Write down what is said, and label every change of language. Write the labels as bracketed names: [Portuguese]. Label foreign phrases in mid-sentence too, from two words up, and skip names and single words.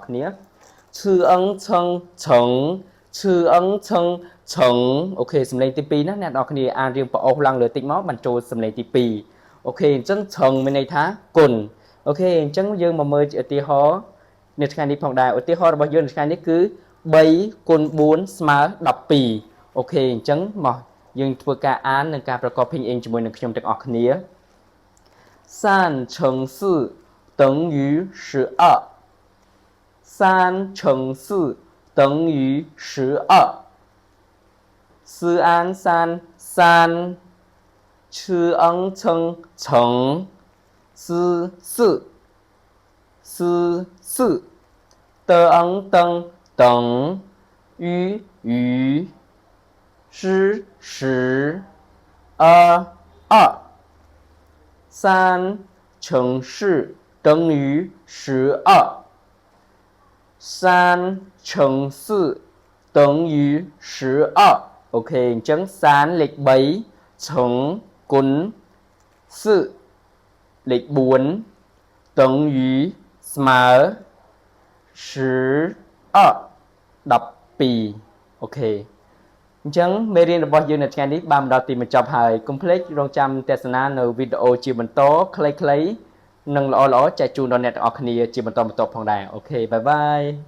[Khmer] គ្នាឈឺអឹងឆឹងឆឹងឈឺអឹងឆឹងឆឹងអូខេសំឡេងទី2ណាអ្នកនរគ្នាអានរៀងប្អូសឡើងលើតិចមកបញ្ចូលសំឡេងទី2អូខេអញ្ចឹងឆឹងមានន័យថាគុណអូខេអញ្ចឹងយើងមកមើលឧទាហរណ៍នៅថ្ងៃនេះផងដែរឧទាហរណ៍របស់យើងនៅថ្ងៃនេះគឺ3 × 4 ស្មើ12អូខេអញ្ចឹងមកយើងធ្វើការអាននិងការប្រកប拼音ជាមួយនឹងខ្ញុំទាំងអស់គ្នា [Chinese] 3 乘4等于12 3乘4等于12 4安3 3 吃恩称乘4 4 4 4得恩等等于与10 10 2 2 3乘4等于12 3乘4等于12 [Khmer] អូខេអញ្ចឹង3លេខ3乘គុណ4លេខ4 等于ស្មើ 12អូខេអញ្ចឹងមេរៀនរបស់យើងនៅថ្ងៃនេះបានមកដល់ទីបញ្ចប់ហើយកុំភ្លេចរងចាំទស្សនានៅវីដេអូជាបន្តខ្លីៗនិងល្អៗចែកជូនដល់អ្នកទាំងអស់គ្នាជាបន្តបន្ទាប់ផងដែរអូខេបាយបាយ